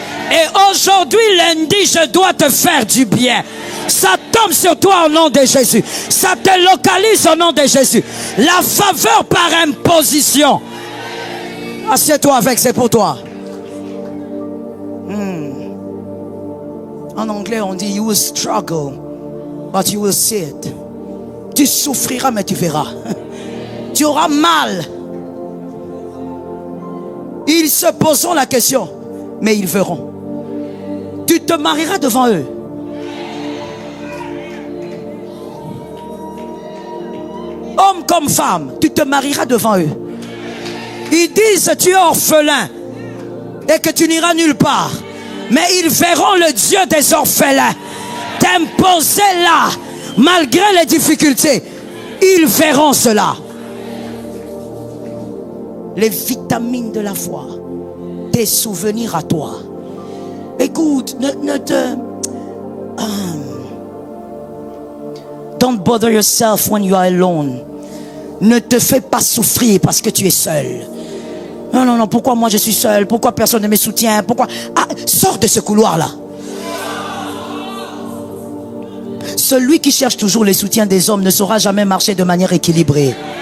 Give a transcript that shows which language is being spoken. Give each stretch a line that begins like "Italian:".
French: Et aujourd'hui, lundi, je dois te faire du bien. Ça tombe sur toi au nom de Jésus. Ça te localise au nom de Jésus. La faveur par imposition. Assieds-toi avec, c'est pour toi. En anglais, on dit,
English: you will struggle, but you will see it.
French: Tu souffriras, mais tu verras. Tu auras mal. Ils se poseront la question, mais ils verront. Tu te marieras devant eux. Homme comme femme, tu te marieras devant eux. Ils disent tu es orphelin et que tu n'iras nulle part. Mais ils verront le Dieu des orphelins t'imposer là, malgré les difficultés. Ils verront cela. Les vitamines de la foi, tes souvenirs à toi. Écoute,
English: don't bother yourself when you are alone.
French: Ne te fais pas souffrir parce que tu es seul. Non, pourquoi moi je suis seul? Pourquoi personne ne me soutient? Pourquoi? Ah, sors de ce couloir-là. Celui qui cherche toujours le soutien des hommes ne saura jamais marcher de manière équilibrée.